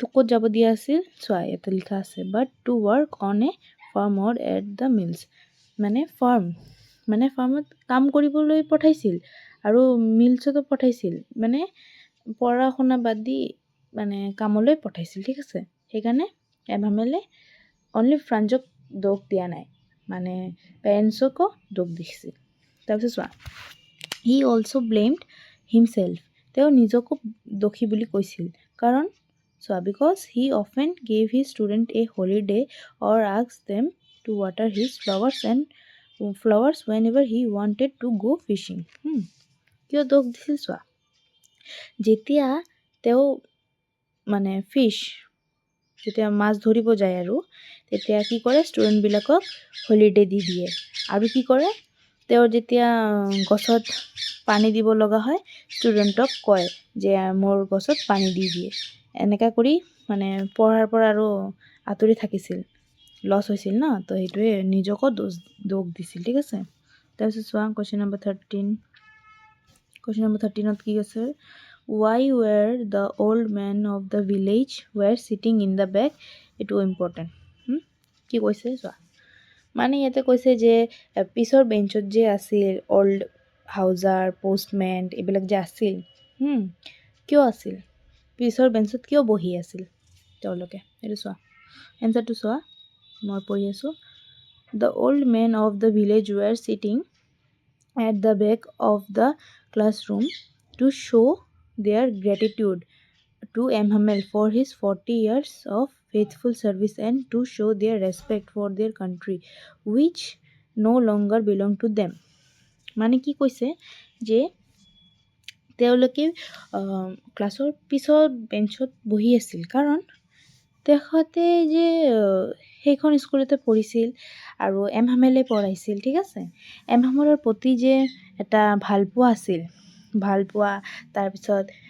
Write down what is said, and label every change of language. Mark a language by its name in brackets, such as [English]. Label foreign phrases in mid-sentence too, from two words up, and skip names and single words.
[Assamese] ক'ত যাব দিয়া আছিল চোৱা ইয়াতে লিখা আছে [English] but to work on a farm or at the mills [Assamese] মানে ফাৰ্মত কাম কৰিবলৈ পঠাইছিল আৰু মিলছতো পঠাইছিল মানে পঢ়া শুনা বাদ দি মানে কামলৈ পঠাইছিল ঠিক আছে সেইকাৰণে এমহামেলে অনলি ফ্ৰান্সক দোষ দিয়া নাই মানে পেৰেণ্টছকো দোষ দিছিল তাৰপিছত চোৱা [English] he also blamed himself [Assamese] তেওঁ নিজকো দোষী বুলি কৈছিল কাৰণ চোৱা বিকজ [English] he often gave his student a holiday or ask them to water his flowers whenever he wanted to go' [Assamese] ফিছিং কিয় দোষ দিছিল চোৱা যেতিয়া তেওঁ মানে যেতিয়া মাছ ধৰিব যায় আৰু তেতিয়া কি কৰে ষ্টুডেণ্টবিলাকক হলিডে দি দিয়ে আৰু কি কৰে তেওঁ যেতিয়া গছত পানী দিব লগা হয় ষ্টুডেণ্টক কয় যে মোৰ গছত পানী দি দিয়ে এনেকুৱা কৰি মানে পঢ়াৰ পৰা আৰু আঁতৰি থাকিছিল লছ হৈছিল ন তো সেইটোৱে নিজকো দোষ দিছিল ঠিক আছে তাৰপিছত চোৱা [English] question number [Assamese] 13ত কি আছে [English] why were the old men of the village were sitting in the back [Assamese] এইটো ইম্পৰ্টেণ্ট কি কৈছে চোৱা মানে ইয়াতে কৈছে যে পিছৰ বেঞ্চত যে আছিল অল্ড হাউজাৰ পোষ্টমেন এইবিলাক যে আছিল কিয় আছিল পিছৰ বেঞ্চত কিয় বহি আছিল তেওঁলোকে এইটো চোৱা এনচাৰটো চোৱা মই পঢ়ি আছোঁ [English] the old men of the village were sitting at the back of the classroom to show their gratitude to Emhamel for his 40 years of faithful service and to show their respect for their country which no longer belong to them [Assamese] মানে কি কৈছে যে তেওঁলোকে ক্লাছৰ পিছত বেঞ্চত বহি আছিল কাৰণ তেখেতে যে সেইখন স্কুলতে পঢ়িছিল আৰু এমহামেলে পঢ়াইছিল ঠিক আছে এমহামেলৰ প্ৰতি যে এটা ভালপোৱা আছিল ভালপোৱা তাৰপিছত